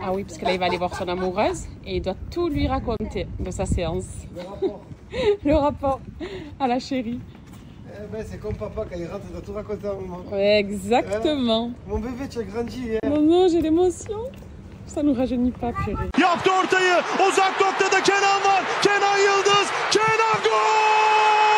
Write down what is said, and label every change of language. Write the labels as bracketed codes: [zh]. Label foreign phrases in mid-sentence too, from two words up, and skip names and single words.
[fr] Ah oui, parce que là, il va aller voir son amoureuse et il doit tout lui raconter de sa séance. Le rapport. Le rapport à la chérie. Eh ben, c'est comme papa, quand il rentre, il doit tout raconter à maman. Ouais, exactement. Mon bébé, tu as grandi. Hein. Non, non, j'ai l'émotion. Ça nous rajeunit pas, chérie. [tr] Yaptı ortayı. Uzak noktada Kenan var. Kenan Yıldız. Kenan gol!